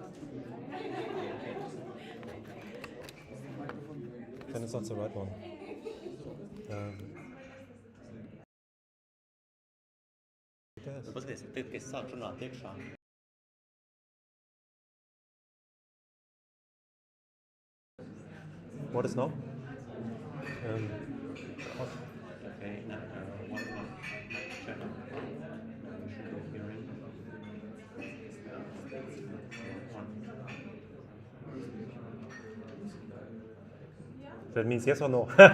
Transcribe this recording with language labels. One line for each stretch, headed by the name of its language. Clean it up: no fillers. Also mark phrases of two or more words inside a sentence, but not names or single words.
English: Then it's not the right one.
Latvian: Paskaties, kad es sāku runāt iekšā.
English: What is now? Okay, now one check. You should be hearing. That means yes or no?